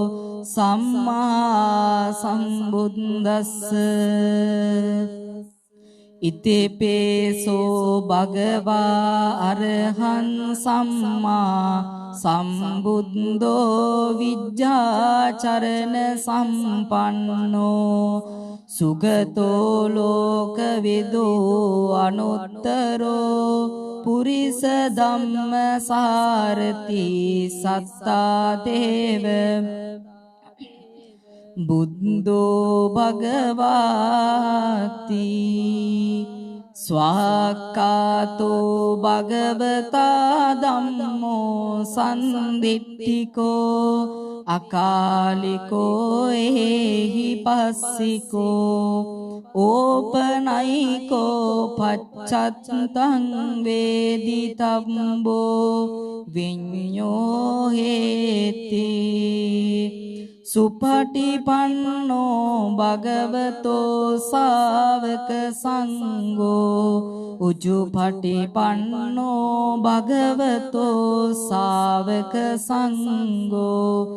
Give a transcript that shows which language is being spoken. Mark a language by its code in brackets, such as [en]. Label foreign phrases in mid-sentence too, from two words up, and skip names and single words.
[pi] සම්මා සම්බුද්දස්ස ඉතේපේසෝ භගවා අරහං සම්මා සම්බුද්ධෝ විජ්ජාචරණ සම්පන්නෝ සුගතෝ ලෝකවිදෝ අනුත්තරෝ පුරිස ධම්ම සාරති සත්තා දේව බුද්ධෝ භගවාති ස්වාක්කාතෝ භගවතා ධම්මෝ සම්දිට්ඨිකෝ අකාලිකෝ එහි පස්සිකෝ ඕපනයිකෝ පච්චත්තං වේදිතම්බෝ විඤ්ඤෝ හේති සුපටිපන්නෝ භගවතෝ ශාවක සංඝෝ උජුපටිපන්නෝ භගවතෝ ශාවක සංඝෝ